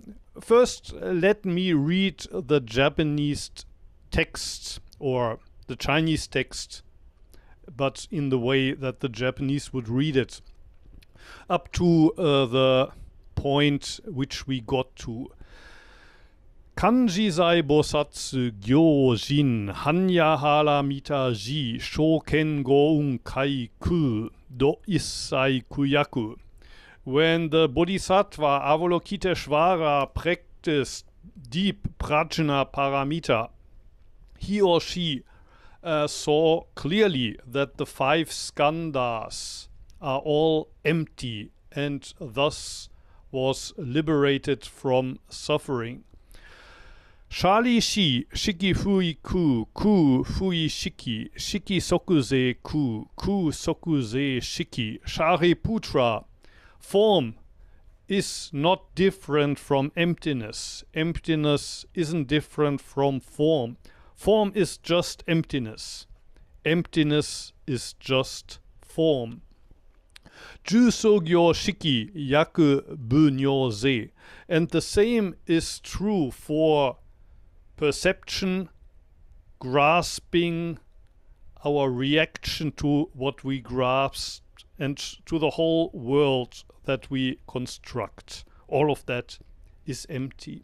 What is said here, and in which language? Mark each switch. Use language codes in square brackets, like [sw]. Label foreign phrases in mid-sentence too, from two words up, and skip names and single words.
[en] First, let me read the Japanese text or the Chinese text, but in the way that the Japanese would read it, up to the point which we got to. [ja] 観自在菩薩 行深般若波羅蜜多時 照見五蘊皆空 度一切苦厄. [en] When the Bodhisattva Avalokiteshvara practiced deep prajna paramita, he or she saw clearly that the five skandhas are all empty and thus was liberated from suffering. [ja] 舎利子 色不異空 空不異色 色即是空 空即是色. [en] Shariputra, form is not different from emptiness. Emptiness isn't different from form. Form is just emptiness. Emptiness is just form. [ja] 受想行識 亦復如是. [en] And the same is true for perception, grasping, our reaction to what we grasp, and to the whole world that we construct. All of that is empty.